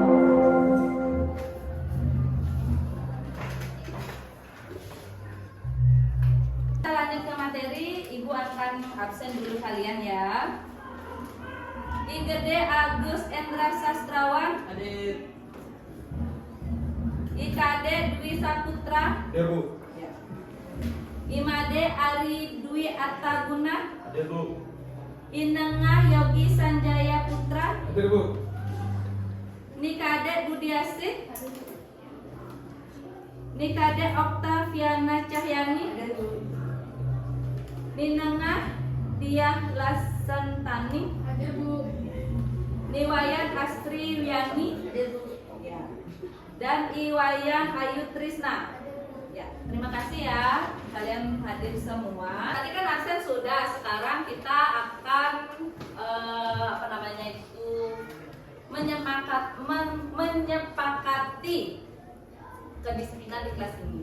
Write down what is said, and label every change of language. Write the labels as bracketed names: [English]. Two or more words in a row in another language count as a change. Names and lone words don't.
[Indonesian] Kita lanjut ke materi, ibu akan absen dulu kalian ya. Igede Agus Endra Sastrawan. Hadir. Ikade Dwi Saputra. Hadir, Bu. Imade Ari Dwi Attaguna. Hadir, Bu. Inengah Yogi Sanjaya Putra. Hadir, Bu. Nikade Budiasih. Nikade Oktaviana Cahyani. Ninengah Diah Lasantani. Niwayan Astri Wiyani. Ya. Dan Iwayan Ayu Trisna. Ya, terima kasih ya kalian hadir semua. Tadi kan absen sudah, sekarang kita akan menyepakati kedisiplinan di kelas ini.